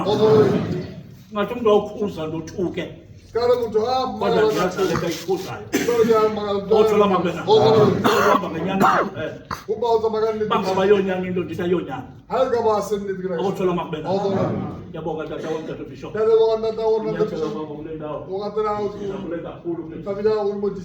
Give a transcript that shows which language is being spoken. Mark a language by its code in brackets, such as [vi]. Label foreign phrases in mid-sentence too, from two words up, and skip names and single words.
[xh] Ngathi umntu awukhuza ndothuke. Kodwa ndiyazi le nto ayikhuzayo. Thula makubena. Uhamba ngenyani kuphela. Bangabayonyani into ndithi ayonyani. Thula makubena. Ndiyabonga tata wam tata Bishop. Ndiyathela baba kule ndawo. Ndiyabule kakhulu kule.